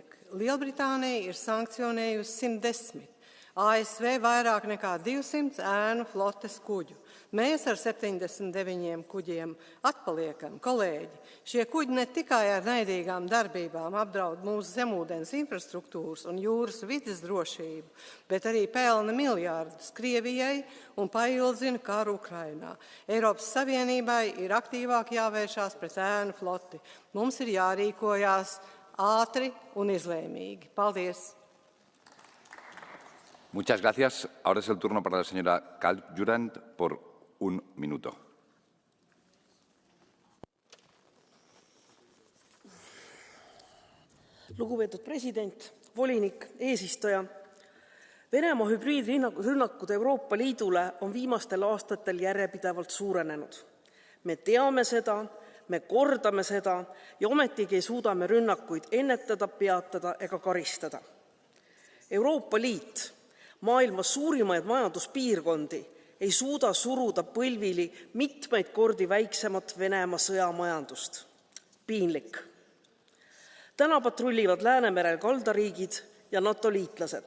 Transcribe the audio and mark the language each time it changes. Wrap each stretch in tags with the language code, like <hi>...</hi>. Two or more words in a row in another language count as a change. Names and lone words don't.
<lv>Lielbritānija ir sankcionējusi 110, ASV vairāk nekā 200 ēnu flotes kuģu. Mēs ar 79 kuģiem atpaliekam. Kolēģi, šie kuģi ne tikai ar naidīgām darbībām apdraud mūsu zemūdens infrastruktūras un jūras vides drošību, bet arī pelna miljārdus Krievijai un paildzina karu Ukrainā. Eiropas Savienībai ir aktīvāk jāvēršās pret ēnu floti. Mums ir jārīkojās ātri un izlēmīgi. Paldies!</lv> <es>Muchas gracias. Ahora es el turno para la señora Kaljurand por 1 minuto.</es> <et>Lugupeetud president, volinik, eesistuja. Venemaa hübriidrünnakud Euroopa Liidule on viimastel aastatel järjepidevalt suurenenud. Me teame seda, me kordame seda ja ometigi ei suuda me rünnakuid ennetada, peatada ega karistada. Euroopa Liit, maailma suurimaid majanduspiirkondi, ei suuda suruda põlvili mitmeid kordi väiksemat Venemaa sõjamajandust. Piinlik. Täna patrullivad Läänemerel kaldariigid ja NATO liitlased.</et>